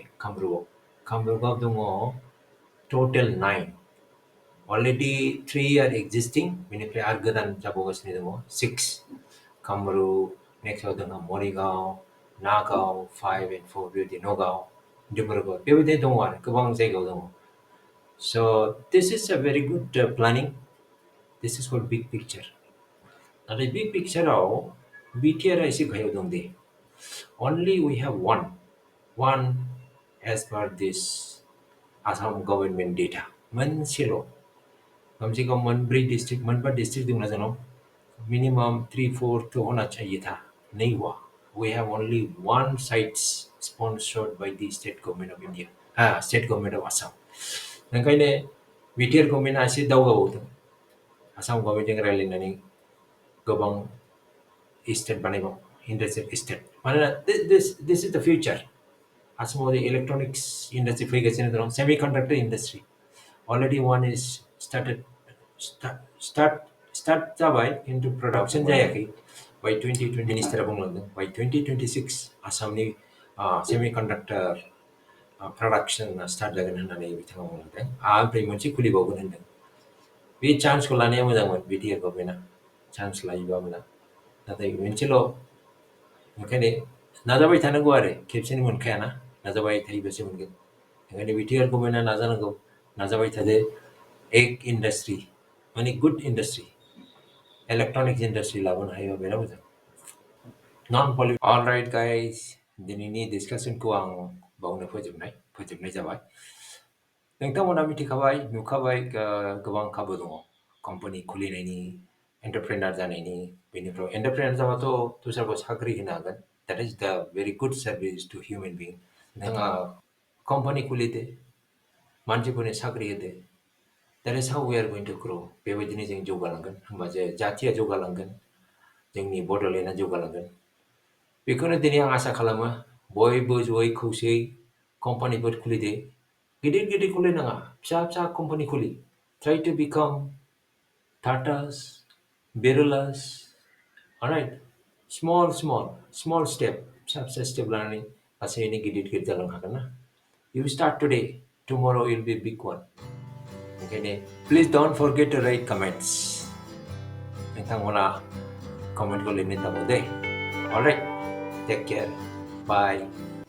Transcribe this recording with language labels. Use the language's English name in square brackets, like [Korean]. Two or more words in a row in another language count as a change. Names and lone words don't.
[Bodo] कामरुपआव दङ टटेल 9। [English] already 3 are existing. [Bodo] बेनिफ्राय आरो गोदान जाबावगासिनो दङ 6। कामरुप, नेक्स्टआव दङ मरिगाव, Nagaw 5 and 4 बेबायदि नगाव डिब्रुगड़ बेबायदि दङ आरो गोबां जायगायाव दङ. [English] So this is a very good planning. This is called big picture. [Bodo] नाथाय [English] big picture [Bodo] आव BTR एसे गाहायाव दं दे. [English] Only we have one as per this Assam government data. [Bodo] मोनसेल' [Hindi] कमसे कम [Bodo] मोनब्रै डिस्ट्रिक्ट मोनबा डिस्ट्रिक्ट दंना जोंनाव minimum 3-4 to [Hindi] होना चाहिए था नहीं हुआ. [English] We have only one sites sponsored by the state government of India. State government of Assam. [Bodo] ओंखायनो BTR गभर्नमेन्टआ एसे दावगाबावदों. आसाम गभर्नमेन्टजों रायज्लायनानै गोबां स्टेट बानायबाव [English] industrial state. मानोना this is the future. [Bodo] आसामाव [English] electronics industry [Bodo] फैगासिनो दं. [English] semiconductor industry already one is start [Bodo] जाबाय खिन्थु प्रडाक्शन जायाखै. By 2020 मिनिस्टारा बुंलांदों by 2026 आसामनि [English] semiconductor production start [Bodo] जागोन होननानै बिथाङा बुंलांदों. ओमफ्राय मोनसे खुलिबावगोन होनदों. बे चान्सखौ लानाया मोजांमोन बिटिआर गभर्नमेन्टआ. चान्स लायोबा मोजां. नाथाय मोनसेल' ओंखायनो नाजाबाय थानांगौ आरो खेबसेनो मोनखायाना नाजाबाय थायोबासो मोनगोन. ओंखायनो बिटिआर गभर्नमेन्टआ नाजानांगौ. नाजाबाय थादो. एक इन्डास्ट्रि माने [English] good industry electronics industry [Bodo] लाबोनो हायोबा बिराद मोजां. [English] All right guys, [Bodo] दिनैनि डिसकासनखौ आं बावनो फोजोबनाय जाबाय. नोंथांमोना मिथिखाबाय नुखाबाय गोबां खाबु दङ कम्पानि खुलिनायनि एन्टारप्रेनार जानायनि. बेनिफ्राय एन्टारप्रेनार जाबाथ' दस्राखौ साख्रि होनो हागोन. [English] That is the very good service to human being. [Bodo] नोंथाङा कम्पानि खुलिदो मानसिफोरनो साख्रि होदो. [English] That is how we are going to grow. [Bodo] बेबायदिनो जों जौगालांगोन. होमबासो जाथिया जौगालांगोन. जोंनि बड'लेण्डआ जौगालांगोन. बेखौनो दिनै आं आसा खालामो बयबो जयै खौसेयै कम्पानिफोर खुलिदो. गिदिर खुलिनाङा फिसा कम्पानि खुलि. [English] Try to become Tatas, Birulas. Alright, small step. [Bodo] फिसा step लानानै लासैनो गिदिर जालांनो हागोन ना. [English] You start today, tomorrow you'll be a big one. Okay, please don't forget to write comments. [Bodo] नोंथांमोना कमेन्टखौ लिरनो दाबाव दे. [English] Alright, take care. Bye.